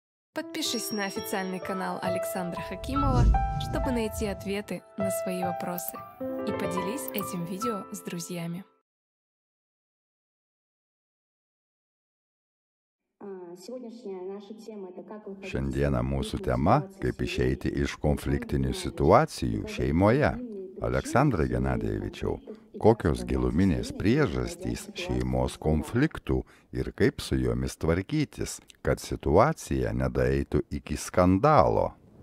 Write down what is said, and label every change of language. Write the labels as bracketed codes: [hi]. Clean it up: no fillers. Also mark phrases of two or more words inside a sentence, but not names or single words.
[ru] Подпишись на официальный канал Александра Хакимова, чтобы найти ответы на свои вопросы. И поделись этим видео с друзьями. [lt] Šiandieną mūsų tema – kaip išeiti iš konfliktinių situacijų šeimoje. Aleksandrai Genadievičiau, kokios giluminės priežastys šeimos konfliktų ir kaip su jomis tvarkytis, kad situacija nedaeitų iki skandalo?